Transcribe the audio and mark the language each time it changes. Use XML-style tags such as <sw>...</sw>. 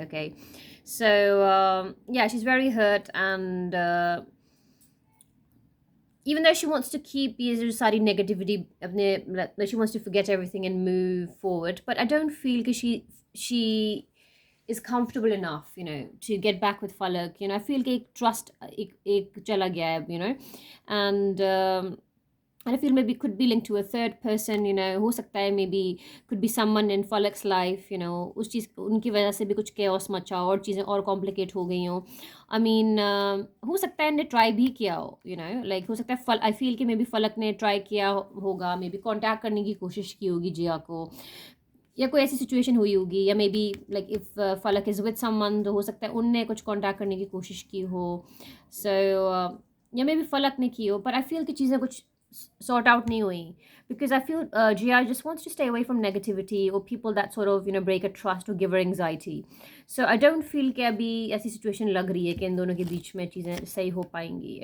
<en>Okay, so yeah, she's very hurt, and even though she wants to keep</en> <hi>ये सारी negativity अपने</hi> <en>like she wants to forget everything and move forward, but I don't feel that she is comfortable enough, you know, to get back with Falak. You know, I feel</en> <hi>कि एक trust एक चला गया है,</hi> <en>you know, and I feel maybe could be linked to a third person, you know, हो सकता है maybe could be someone in Falak's life, you know,</en> <hi>उस चीज़ उनकी वजह से भी कुछ chaos मचा और चीज़ें और complicate हो गई हों. I mean, हो सकता है ने try भी किया हो, you know, like हो सकता है I feel कि maybe Falak ने try किया होगा, maybe contact करने की कोशिश की होगी जिया को, या कोई ऐसी सिचुएशन हुई होगी, या</hi> <en>maybe like if Falak is with someone</en> <hi>तो हो सकता है उनने कुछ कांटेक्ट करने की कोशिश की हो. सो या मे बी फलक ने की हो, पर आई फील कि चीज़ें कुछ sort out नहीं हुई,</hi> <en>because I feel Gia just wants to stay away from negativity or people that sort of, you know, break a trust or give her anxiety. So I don't feel</en> <hi>कि अभी ऐसी situation लग रही है कि इन दोनों के बीच में चीज़ें सही हो पाएंगी.</hi>